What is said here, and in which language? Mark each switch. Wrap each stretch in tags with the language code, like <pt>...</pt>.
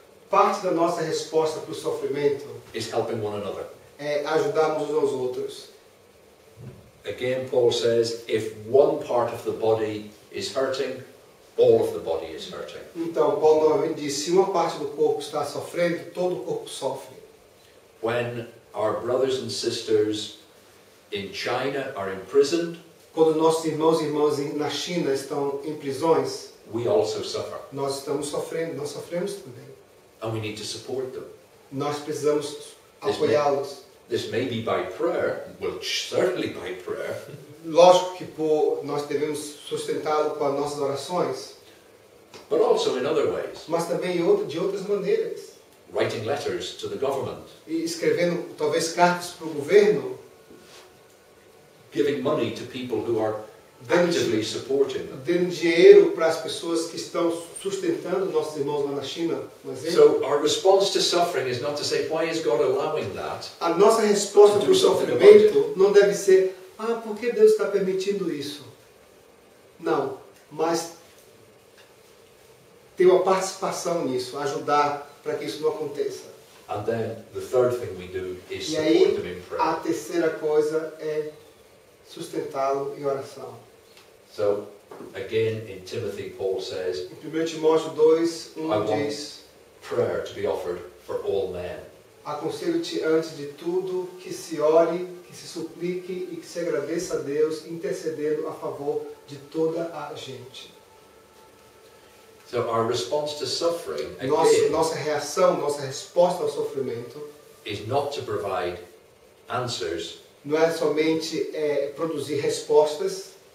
<pt>Parte da nossa resposta para o sofrimento</pt> <en>is helping one another.</en> <pt>é ajudarmos uns aos outros.</pt> <en>Again, Paul says, if one part of the body is hurting, all of the body is hurting.</en> <pt>Então, Paulo novamente diz, se uma parte do corpo está sofrendo, todo o corpo sofre.</pt> <en>When our brothers and sisters in China are imprisoned,</en> <pt>Quando nossos irmãos e irmãs na China estão em prisões,</pt> <en>we also suffer.</en> <pt>nós estamos sofrendo, nós sofremos também.</pt> <en>And we need to support them.</en> <pt>Nós precisamos apoiá-los.</pt> <en>This may be by prayer, well, certainly by prayer,</en> <pt>Lógico que nós devemos sustentá-lo com as nossas orações, but also in other ways. mas também de outras maneiras.</pt> <en>Writing letters to the government,</en> <pt>E escrevendo talvez cartas para o governo,</pt> <en>giving money to people who are actively supporting them.</en> <pt>dando dinheiro para as pessoas que estão sustentando nossos irmãos lá na China, por exemplo.</pt> <en>So our response to suffering is not to say, why is God allowing that?</en> <pt>A nossa resposta para o sofrimento não deve ser, por que Deus está permitindo isso? Não, mas ter uma participação nisso, ajudar para que isso não aconteça.</pt> <en>And then the third thing we do is</en> <pt>E</pt> <en>support</en> <pt>aí,</pt> <en>them in</en> <pt>a</pt> <en>prayer.</en> <pt>terceira coisa é sustentá-lo em oração.</pt> <en>So, again, in Timothy, Paul says,</en> <pt>Em 1 Timóteo 2,</pt> <en>I want-</en> <pt>diz:</pt> <en>prayer to be offered for all men.</en> <pt>aconselho-te antes de tudo que se ore, que se suplique e que se agradeça a Deus, intercedendo a favor de toda a gente.</pt> <en>So our response to suffering, again,</en> <pt>Nossa reação, nossa resposta ao sofrimento</pt> <en>is not to provide answers,</en> <pt>não é somente produzir respostas,</pt>